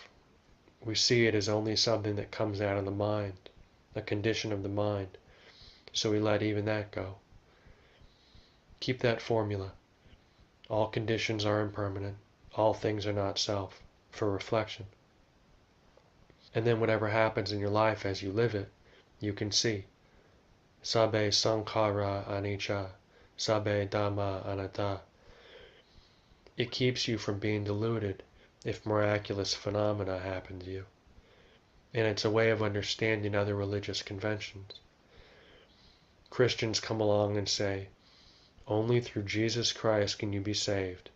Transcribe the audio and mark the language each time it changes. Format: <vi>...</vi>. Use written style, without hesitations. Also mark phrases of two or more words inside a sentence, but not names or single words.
<en>We see it as only something that comes out of the mind, a condition of the mind, so we let even that go. Keep that formula. All conditions are impermanent, all things are not self, for reflection. And then whatever happens in your life as you live it, you can see.</en> <pi>Sabbe sankhara anicca, sabbe dhamma anatta.</pi> <en>It keeps you from being deluded if miraculous phenomena happen to you. and it's a way of understanding other religious conventions. Christians come along and say, only through Jesus Christ can you be saved.</en>